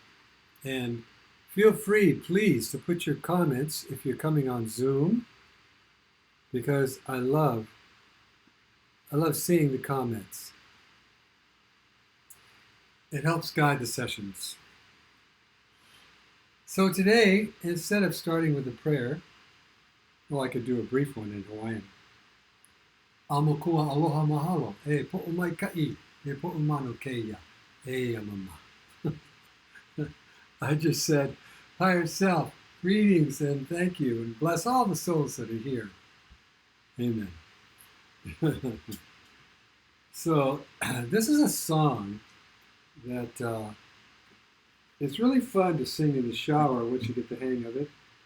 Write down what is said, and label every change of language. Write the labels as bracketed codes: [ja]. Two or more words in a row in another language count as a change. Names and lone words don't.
[en] And feel free, please, to put your comments if you're coming on Zoom, because I love seeing the comments. It helps guide the sessions. So today, instead of starting with a prayer, well, I could do a brief one in Hawaiian. [haw] Amokua aloha mahalo, e po'u mai ka'i, e po'u mano keia, e amama. [en] I just said, higher self, greetings and thank you, and bless all the souls that are here. Amen. So, this is a song that it's really fun to sing in the shower once you get the hang of it.